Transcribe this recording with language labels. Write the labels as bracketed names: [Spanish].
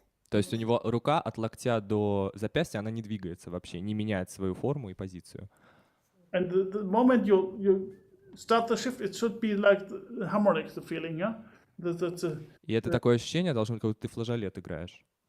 [Russian] То есть у него рука от локтя до запястья, она не двигается вообще, не меняет свою форму и позицию. [English] And the moment you start the shift, it should be like the harmonic, the feeling, yeah? [Russian] И это такое ощущение должно быть, как будто ты флажолет играешь.